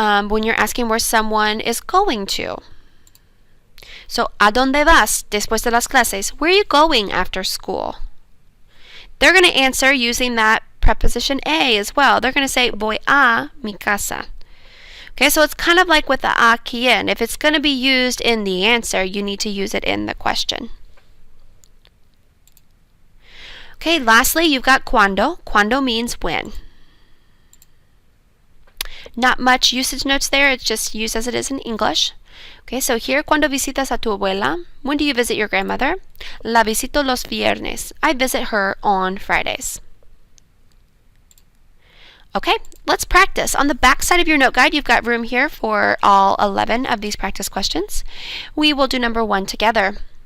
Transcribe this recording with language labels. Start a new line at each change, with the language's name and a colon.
English: When you're asking where someone is going to.
Spanish: So, ¿a dónde vas después de las clases?
English: Where are you going after school? They're going to answer using that preposition a as well. They're going to say,
Spanish: voy a mi casa.
English: Okay, so it's kind of like with the a quién. If it's going to be used in the answer, you need to use it in the question. Okay, lastly, you've got cuándo. Cuándo means when. Not much usage notes there. It's just used as it is in English.
Spanish: Okay, so here, ¿cuándo visitas a tu abuela?
English: When do you visit your grandmother?
Spanish: La visito los viernes.
English: I visit her on Fridays. Okay, let's practice. On the back side of your note guide, you've got room here for all 11 of these practice questions. We will do number 1 together.